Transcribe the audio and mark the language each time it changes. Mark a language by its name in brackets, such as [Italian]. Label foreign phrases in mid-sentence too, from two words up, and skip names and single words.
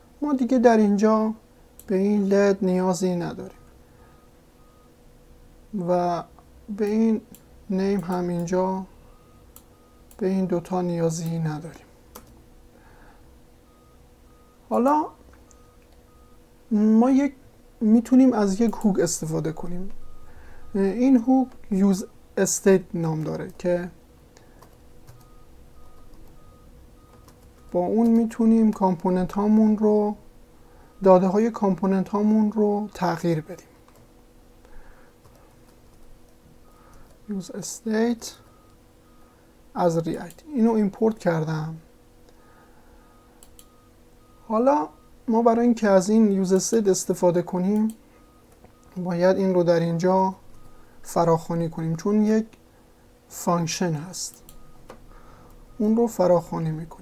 [Persian] ما دیگه در اینجا به این لد نیازی نداریم و به این نیم هم اینجا به این دوتا نیازی نداریم. حالا ما میتونیم از یک هوک استفاده کنیم. این هوک use state نام داره که با اون میتونیم کامپوننت هامون رو، داده های کامپوننت هامون رو تغییر بدیم. use state از ریاکت اینو ایمپورت کردم. حالا ما برای اینکه از این یوز استیت استفاده کنیم باید این رو در اینجا فراخوانی کنیم، چون یک فانکشن هست اون رو فراخوانی میکنیم.